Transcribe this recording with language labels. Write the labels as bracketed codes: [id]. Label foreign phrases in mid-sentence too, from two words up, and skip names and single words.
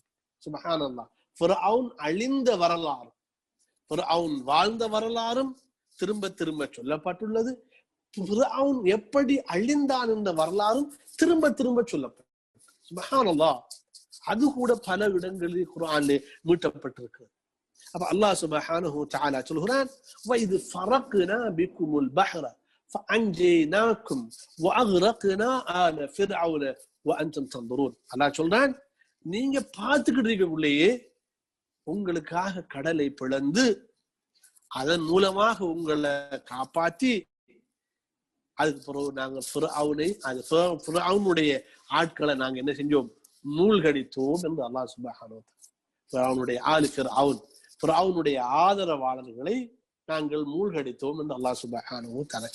[ta] சுப்ஹானல்லாஹ், ஃபிர்அவுன் அழிந்த வரலாறு, ஃபிர்அவுன் வாழ்ந்த வரலாறும் திரும்ப திரும்ப சொல்லப்பட்டுள்ளது. ஃபிர்அவுன் எப்படி அழிந்தான் என்ற வரலாறும் திரும்ப திரும்ப சொல்லப்பட்டது. சுப்ஹானல்லாஹ், அது கூட பல இடங்களில் குர்ஆன்ல மீட்டப்பட்டிருக்கிறது. அப்ப அல்லாஹ் [ar] سبحانه وتعالى [ta] சொல்கிறான், [ar] وَإِذْ فَرَقْنَا بِكُمُ الْبَحْرَ فَأَنْجَيْنَاكُمْ وَأَغْرَقْنَا آلَ فِرْعَوْنَ وَأَنْتُمْ تَنْظُرُونَ. [ta] அல்லாஹ் சொல்றான், நீங்க பார்த்துக்கிட்டு இருக்கக்குள்ளேயே உங்களுக்காக கடலை பிளந்து அதன் மூலமாக உங்களை காப்பாற்றி அதுக்கு பிறகு நாங்க ஃபிர்அவுனுடைய ஆட்களை நாங்க என்ன செஞ்சோம், மூழ்கடித்தோம் என்று அல்லாஹ் [ar] سبحانه وتعالى [ta] ஃபிர்அவுனுடைய ஆளு ஃபிர்அவுனுடைய ஆதரவாளர்களை நாங்கள் மூழ்கடித்தோம் என்று அல்லாஹ் [ar] سبحانه وتعالى.